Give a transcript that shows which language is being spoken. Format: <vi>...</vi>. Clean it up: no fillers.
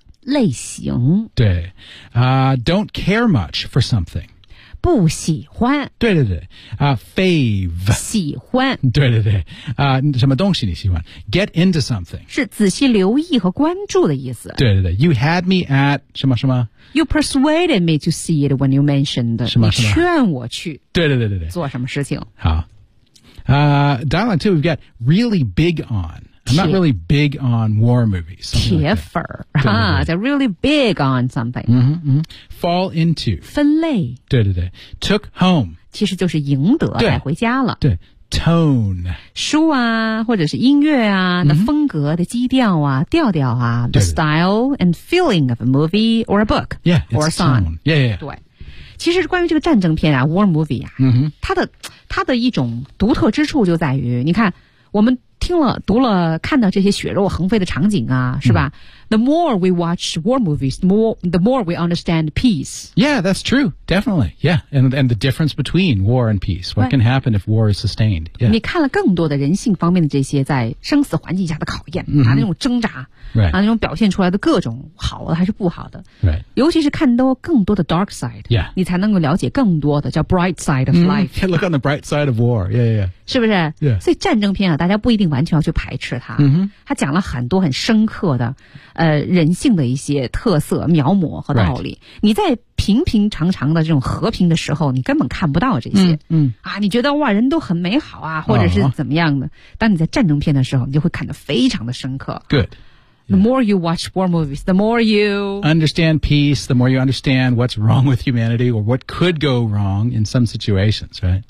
<zh>类型。对</zh> <en>,don't care much for something.</en> <zh>不喜欢。对对对</zh> <en>,fave.</en> <zh>喜欢。对对对什么东西你喜欢 ?</zh> <en>get into something.</en> <zh>是仔细留意和关注的意思。对对对</zh> <en>,you had me at,</en> <zh>什么什么</zh> <en>?you persuaded me to see it when you mentioned,</en> <zh>什么什么你劝我去。对对对对对。做什么事情。好。</zh> <en>Dialogue 2, we've got really big on. I'm not really big on war movies.</en> <zh>铁粉儿、</zh> <en>like、</en> <zh>啊</zh> <en>,they're really big on something. Mm-hmm, mm-hmm. Fall into.</en> <zh>分类。对对对。</zh> <en>Took home.</en> <zh>其实就是赢得带回家了。对。对</zh> <en>Tone.</en> <zh>书啊或者是音乐啊、 mm-hmm. 的风格的基调啊调调啊。</zh> <en>The style and feeling of a movie or a book. Yeah, or a song. Yeah, yeah, yeah.</en> <zh>对。其实关于这个战争片啊 ,</zh> <en>war movie</en> <zh>啊、 mm-hmm. 它的一种独特之处就在于你看我们听了读了看到这些血肉横飞的场景啊是吧、嗯、</zh> <en>The more we watch war movies, the more we understand peace. Yeah, that's true. Definitely. Yeah. And the difference between war and peace. What can happen if war is sustained? Yeah.</en> <zh>你看了更多的人性方面的这些在生死环境下的考验、</zh> <en>mm-hmm.</en> <zh>那种挣扎、</zh> <en>right.</en> <zh>那种表现出来的各种好的还是不好的。</zh> <en>Right.</en> <zh>尤其是看到更多的</zh> <en>dark side,、 yeah.</en> <zh>你才能够了解更多的叫</zh> <en>bright side of life.、 Mm-hmm. Look on the bright side of war. Yeah, yeah, yeah.</en> <zh>是不是、</zh> <en>yeah.</en> <zh>所以战争片啊大家不一定完全要去排斥它、 mm-hmm. 它讲了很多很深刻的人性的一些特色描摹和道理、</zh> <en>right.</en> <zh>你在平平常常的这种和平的时候你根本看不到这些、 mm-hmm. 啊你觉得哇人都很美好啊或者是怎么样的、uh-huh. 当你在战争片的时候你就会看得非常的深刻</zh> <en>good、 yeah. The more you watch war movies the more you understand peace the more you understand what's wrong with humanity or what could go wrong in some situations right</en>